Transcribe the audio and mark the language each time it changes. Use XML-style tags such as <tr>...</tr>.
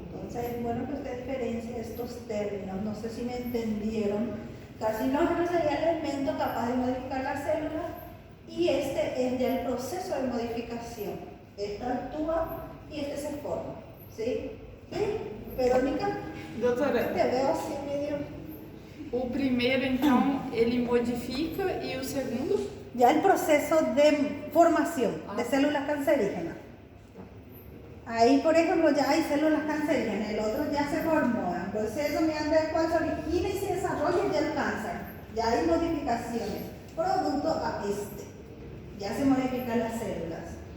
<es>Entonces es bueno que usted diferencie estos términos, no sé si me entendieron. Carcinógeno sería el elemento capaz de modificar la célula y este es ya el proceso de modificación. Esta actúa y este se forma. ¿Sí? ¿Sí? Verónica?</es> <pt>Doutora,</pt> <es>Te veo así medio...</es> <pt>o primeiro, então, ele modifica e o segundo?</pt> <es>Ya el proceso de formación de células cancerígenas. Ahí, por ejemplo, ya hay células cancerígenas, el otro ya se formó. Entonces, eso mediante el cual se origina y se desarrolla ya el cáncer. Ya hay modificaciones, producto a este. Ya se modifican las células.</es>